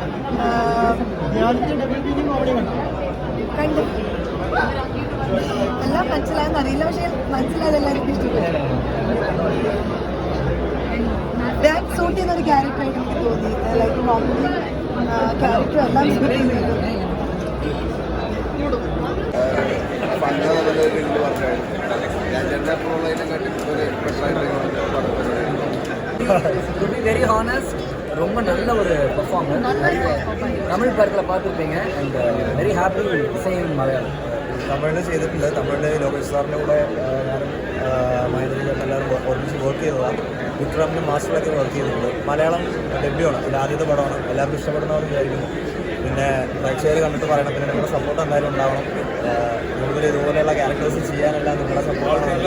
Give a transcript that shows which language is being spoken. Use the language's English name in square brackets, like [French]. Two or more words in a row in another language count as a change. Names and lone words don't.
[Malayalam] കണ്ടു. എല്ലാം മനസ്സിലായെന്ന് അറിയില്ല, പക്ഷേ മനസ്സിലായതെല്ലാം എനിക്ക് ഇഷ്ടപ്പെട്ടു. ഞാൻ സൂട്ട് ചെയ്യുന്നൊരു ക്യാരക്ടറായിട്ട് എനിക്ക് തോന്നി. [English] like comedy character [Malayalam] എല്ലാം സൂട്ട് ചെയ്യുന്നത്. [English] to be very honest, [Tamil] ரொம்ப நல்ல ஒரு பெர்ஃபார்மன்ஸ். தமிழ் படத்தில் பார்த்துருப்பீங்க. [English] and very happy same മലയാളം. [Malayalam] തമിഴിൽ ചെയ്തിട്ടുണ്ട്. തമിഴിൽ ലോകേഷ് സാറിൻ്റെ കൂടെ ഞാനും മഹേന്ദ്രനും എല്ലാവരും ഒരുമിച്ച് വർക്ക് ചെയ്തതാണ്. വിക്രമിനും മാസ്റ്ററിലൊക്കെ വർക്ക് ചെയ്തിട്ടുണ്ട്. മലയാളം ഡെബ്യൂയാണ്, എൻ്റെ ആദ്യത്തെ പടമാണ്. എല്ലാവർക്കും ഇഷ്ടപ്പെടുന്നവർ വിചാരിക്കുന്നു. പിന്നെ പ്രേക്ഷകർ കണ്ടിട്ട് പറയണം. പിന്നെ നിങ്ങളുടെ സപ്പോർട്ട് എന്തായാലും ഉണ്ടാവണം. കൂടുതൽ ഇതുപോലെയുള്ള ക്യാരക്ടേഴ്സ് ചെയ്യാനെല്ലാം നിങ്ങളുടെ സപ്പോർട്ടാണ്.